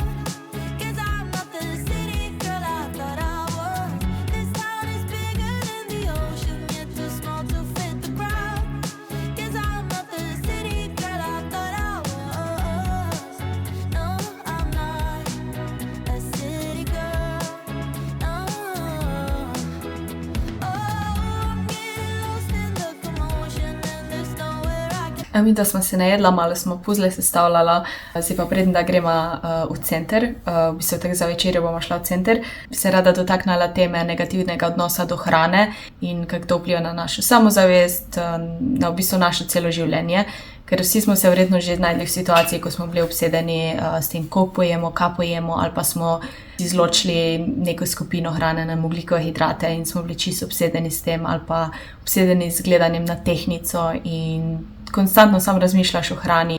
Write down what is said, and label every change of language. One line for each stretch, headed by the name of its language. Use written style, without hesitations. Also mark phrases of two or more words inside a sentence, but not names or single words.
English: 'Cause I'm not the city girl I thought I was. This town is bigger than the ocean, yet too small to fit the crowd. 'Cause I'm not the city girl I thought I was. No, I'm not a city girl. No.
Slovenian: Mi, da smo se najedla, malo smo puzle sestavljala, zdaj pa preden, da gremo v center, v bistvu tako za večerjo bomo šla v center, bi se rada dotaknila teme negativnega odnosa do hrane in kako to vpliva na našo samozavest, na v bistvu naše celo življenje, ker vsi smo se verjetno že znašli v situaciji, ko smo bili obsedeni s tem, kako pojemo, kaj pojemo, ali pa smo izločili neko skupino hrane na ogljikove hidrate in smo bili čisto obsedeni s tem, ali pa obsedeni z gledanjem na tehtnico in konstantno sam razmišljaš o hrani.